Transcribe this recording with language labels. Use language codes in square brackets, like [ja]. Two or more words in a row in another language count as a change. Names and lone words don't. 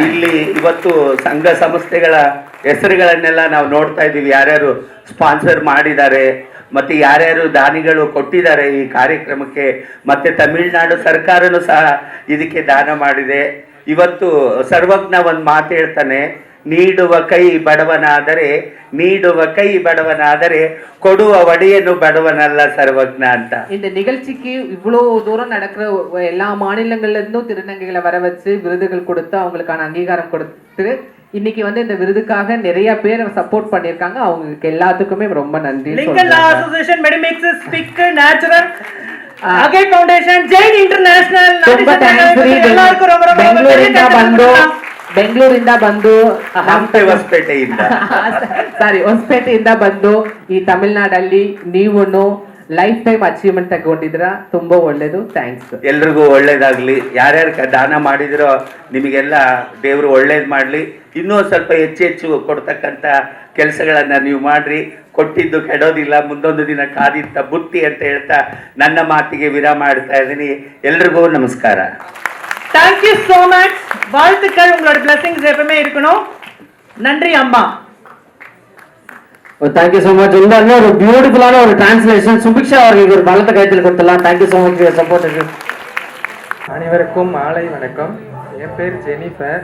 [kn] ಇಲ್ಲಿ ಇವತ್ತು ಸಂಘ ಸಂಸ್ಥೆಗಳ ಹೆಸರುಗಳನ್ನೆಲ್ಲ ನಾವು ನೋಡ್ತಾ ಇದೀವಿ, ಯಾರ್ಯಾರು ಸ್ಪಾನ್ಸರ್ ಮಾಡಿದ್ದಾರೆ ಮತ್ತೆ ಯಾರ್ಯಾರು ದಾನಿಗಳು ಕೊಟ್ಟಿದ್ದಾರೆ ಈ ಕಾರ್ಯಕ್ರಮಕ್ಕೆ. ಮತ್ತೆ ತಮಿಳುನಾಡು ಸರ್ಕಾರನೂ ಸಹ ಇದಕ್ಕೆ ದಾನ ಮಾಡಿದೆ. ಇವತ್ತು ಸರ್ವಜ್ಞ ಒಂದು ಮಾತು ಹೇಳ್ತಾನೆ, ನೀಡುವ ಕೈ ಬಡವನಾದರೆ ಕೊಡುವ ಒಡೆಯನು ಬಡವನಲ್ಲ ಸರ್ವಜ್ಞ ಅಂತ. [ta] இந்த நிகழ்ச்சிக்கு இவ்வளவு தூரம் நடக்கிற எல்லா மாநிலங்கள்ல இருந்தும் திருநங்கைகளை வர வச்சு விருதுகள் கொடுத்து அவங்களுக்கான அங்கீகாரம் கொடுத்து இன்னைக்கு வந்து இந்த விருதுக்காக நிறைய பேர் சப்போர்ட் பண்ணிருக்காங்க. அவங்களுக்கு எல்லாத்துக்குமே ரொம்ப நன்றி. [kn] லிங்கல் அசோசியேஷன் மெடிமிக்ஸ் ஸ்பிக் நேச்சுரல் ಅಗೇ ಫೌಂಡೇಶನ್ ಜೈನ್ ಇಂಟರ್ನ್ಯಾಷನಲ್ ಬೆಂಗಳೂರಿಂದ ಬಂದು ಹೊಸಪೇಟೆಯಿಂದ ಹೊಸಪೇಟೆಯಿಂದ ಬಂದು ಈ ತಮಿಳ್ನಾಡಲ್ಲಿ ನೀವು [en] life time achievement [kn] ತಗೊಂಡಿದ್ದೀರಾ, ತುಂಬಾ ಒಳ್ಳೇದು. ಥ್ಯಾಂಕ್ಸ್. ಎಲ್ರಿಗೂ ಒಳ್ಳೇದಾಗ್ಲಿ. ಯಾರ್ಯಾರು ದಾನ ಮಾಡಿದಿರೋ ನಿಮಗೆಲ್ಲ ದೇವರು ಒಳ್ಳೇದು ಮಾಡಲಿ. ಇನ್ನೂ ಸ್ವಲ್ಪ ಹೆಚ್ಚು ಕೊಡ್ತಕ್ಕಂಥ ಕೆಲಸಗಳನ್ನ ನೀವು ಮಾಡ್ರಿ. ಕೊಟ್ಟಿದ್ದು ಕೆಡೋದಿಲ್ಲ, ಮುಂದೊಂದು ದಿನ ಕಾದಿತ್ತ ಬುತ್ತಿ ಅಂತ ಹೇಳ್ತಾ ನನ್ನ ಮಾತಿಗೆ ವಿರಾಮ ಮಾಡ್ತಾ ಇದ್ದೀನಿ. ಎಲ್ರಿಗೂ ನಮಸ್ಕಾರ. [en] thank you so much. [ta] வாழ்த்துக்கள், உங்களோட blessings எப்பவுமே இருக்கணும். நன்றி அம்மா. [en] thank you so much. [ta] இந்த ஒரு பியூட்டிஃபுல்லான ஒரு டிரான்ஸ்லேஷன். சுபிக்ஷா அவர்களுக்கு ஒரு பலத்த கைத்தில் கொடுத்துடலாம். [en] thank you so much for support. [ta] அனைவருக்கும் மாலை வணக்கம். என் பேர் ஜெனிஃபர்.